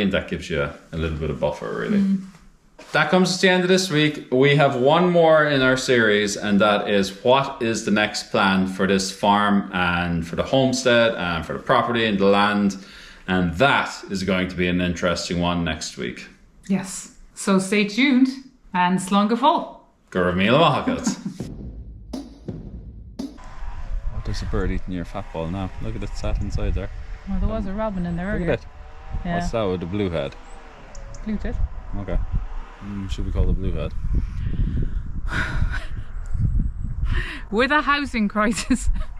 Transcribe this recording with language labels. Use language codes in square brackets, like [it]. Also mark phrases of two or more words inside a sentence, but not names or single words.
[en] And that gives you a little bit of buffer, really. That comes to the end of this week. We have one more in our series, and that is what is the next plan for this farm and for the homestead and for the property and the land. And that is going to be an interesting one next week. Yes. So stay tuned and [ga] slán go fóill. Go raibh míle maith agat. [en] Oh, there's a bird eating your fat ball now. Look at it sat inside there. Well, there was a robin in there earlier. Look at it. Yeah. What's that with the blue head? Blue tit. Okay. Should we call the blue head? With a housing crisis.